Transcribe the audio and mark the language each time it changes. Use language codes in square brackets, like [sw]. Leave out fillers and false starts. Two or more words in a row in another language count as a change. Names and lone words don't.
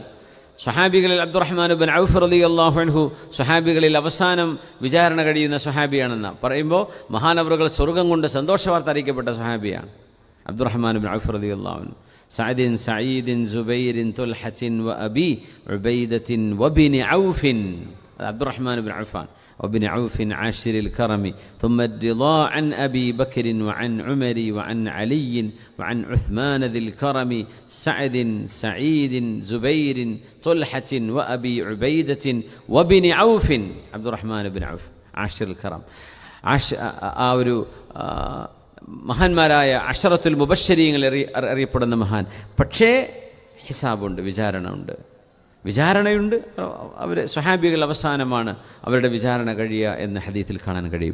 [ml] സ്വഹാബികളിൽ അബ്ദുറഹ്മാൻ ബിൻ ഔഫ് [ar] رضي الله عنه [ml] സ്വഹാബികളിൽ അവസാനം വിചാരണ കഴിയുന്ന സ്വഹാബിയാണെന്ന് പറയുമ്പോൾ മഹാനവറുകൾ സ്വർഗം കൊണ്ട് സന്തോഷവാർത്ത അറിയിക്കപ്പെട്ട സ്വഹാബിയാണ് അബ്ദുറഹ്മാൻ ബിൻ ഔഫ് [ar] رضي الله عنه. سعد سعيد زبير طلحة وأبي عبيدة وابن عوف عبد الرحمن بن عوف وابن عوف عاشر الكرم ثم الرضا عن أبي بكر وعن عمر وعن علي وعن عثمان ذي الكرم سعد سعيد زبير طلحة وأبي عبيدة وابن عوف عبد الرحمن بن عوف عاشر الكرم. [ml] ഒരു മഹാന്മാരായ [ar] العشرة المبشرين [ml] അറിയപ്പെടുന്ന മഹാൻ. പക്ഷേ ഹിസാബുണ്ട്, വിചാരണയുണ്ട്. അവർ സ്വഹാബികൾ അവസാനമാണ് അവരുടെ വിചാരണ കഴിയുക എന്ന് ഹദീത്തിൽ കാണാൻ കഴിയും.